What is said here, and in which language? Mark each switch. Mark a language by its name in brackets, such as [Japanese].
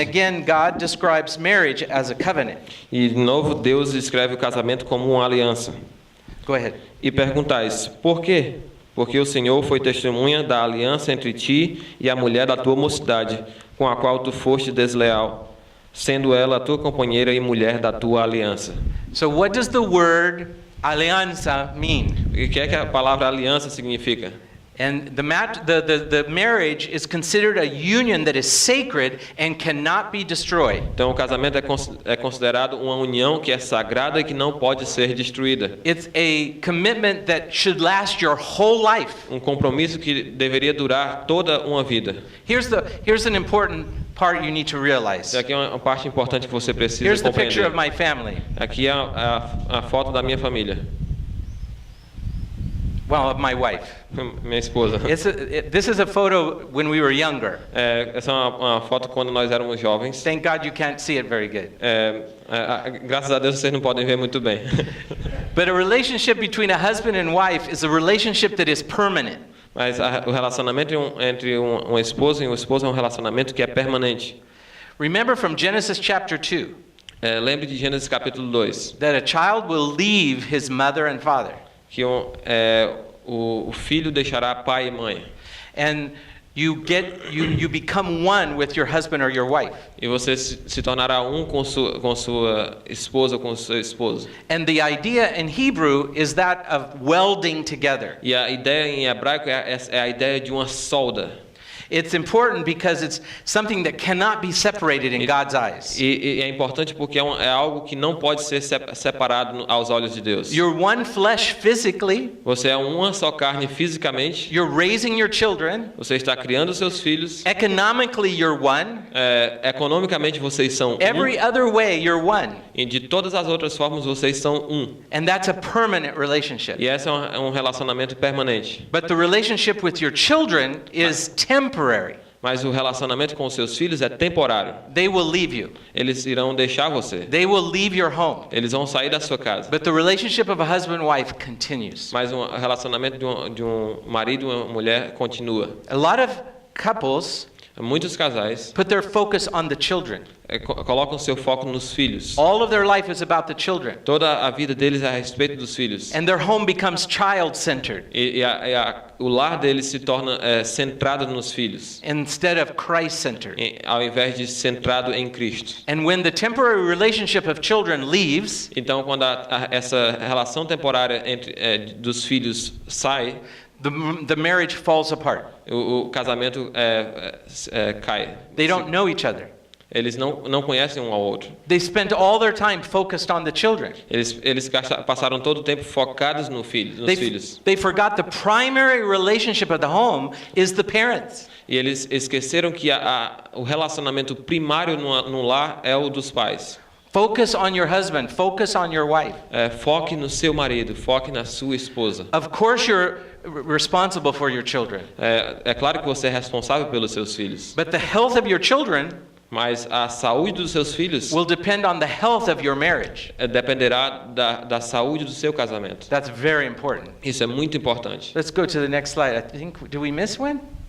[English] again, God describes marriage as a covenant. [Portuguese] E de novo Deus escreve o casamento como uma aliança. [English] Go ahead. [Portuguese] E perguntais: por quê? Porque o Senhor foi testemunha da aliança entre ti e a mulher da tua mocidade, com a qual tu foste desleal, sendo ela a tua companheira e mulher da tua aliança. [English] So what does the word alianza mean? [Portuguese] E o que é que a palavra aliança significa? [English] And the marriage is considered a union that is sacred and cannot be destroyed. [Portuguese] Então o casamento é considerado uma união que é sagrada e que não pode ser destruída. [English] It's a commitment that should last your whole life. [Portuguese] Um compromisso que deveria durar toda uma vida. [English] Here's an important part you need to realize. [Portuguese] Isso aqui é uma parte importante que você precisa [English] Here's the picture [Portuguese] compreender. [English] of my family. [Portuguese] Aqui é a foto da minha família. [English] Well, of my wife. [Portuguese] Minha esposa. [English] This is a photo when we were younger. [Portuguese] Essa é uma foto quando nós éramos jovens. [English] Thank God you can't see it very good. [Portuguese] Graças a Deus vocês não podem ver muito bem. [English] But a relationship between a husband and wife is a relationship that is permanent. [Portuguese] Mas o relacionamento entre um esposo e um esposo é um relacionamento que é permanente. [English] Remember from Genesis chapter 2 [Portuguese] Lembre de Gênesis capítulo 2. [English] that a child will leave his mother and father. [Portuguese] Que o filho deixará pai e mãe. [English] And you become one with your husband or your wife. [Portuguese] E você se tornará um com sua esposa ou com seu esposo. [English] And the idea in Hebrew is that of welding together. [Portuguese] E a ideia em hebraico é a ideia de uma solda. [English] It's important because it's something that cannot be separated in God's eyes. [Portuguese] E é importante porque é algo que não pode ser separado aos olhos de Deus. [English] You're one flesh physically. [Portuguese] Você é uma só carne fisicamente. [English] You're raising your children. [Portuguese] Você está criando seus filhos. [English] Economically, you're one. [Portuguese] Economicamente vocês são [English] Every other way, you're one. [Portuguese] E de todas as outras formas vocês são um. [English] And that's a permanent relationship. [Portuguese] E esse é um relacionamento permanente. [English] But the relationship with your children is temporary. [Portuguese] Mas o relacionamento com os seus filhos é temporário. [English] They will leave you. [Portuguese] Eles irão deixar você. [English] They will leave your home. [Portuguese] Eles vão sair da sua casa. [English] But the relationship of a husband and wife continues. [Portuguese] Mas o relacionamento de um marido e uma mulher continua. [English] A lot of couples [Portuguese] Muitos casais [English] put their focus on the children. [Portuguese] colocam seu foco nos filhos. [English] All of their life is about the children. [Portuguese] Toda a vida deles é a respeito dos filhos. [English] And their home becomes child-centered [Portuguese] O lar deles se torna centrado nos filhos, [English] instead of Christ-centered. [Portuguese] ao invés de centrado em Cristo. [English] And when the temporary relationship of children leaves, [Portuguese] Então, quando essa relação temporária dos filhos sai, [English] the marriage falls apart. [Portuguese] o casamento cai. [English] They don't know each other. [Portuguese] Eles não conhecem um ao outro. [English] They spend all their time focused on the children. [Portuguese] Eles passaram todo o tempo focados nos filhos. [English] They forgot the primary relationship of the home is the parents. [Portuguese] E eles esqueceram que o relacionamento primário no lar é o dos pais. [English] Focus on your husband. Focus on your wife. [Portuguese] Foque no seu marido, foque na sua esposa. [English] Of course you're responsible for your children. [Portuguese] É claro que você é responsável pelos seus filhos. [English] But the health of your children [Portuguese] Mas a saúde dos seus filhos [English] will depend on the health of your marriage. [Portuguese] Dependerá da saúde do seu casamento. [English] That's very important. [Portuguese] Isso é muito importante. [English] Let's go to the next slide. I think, do we miss one?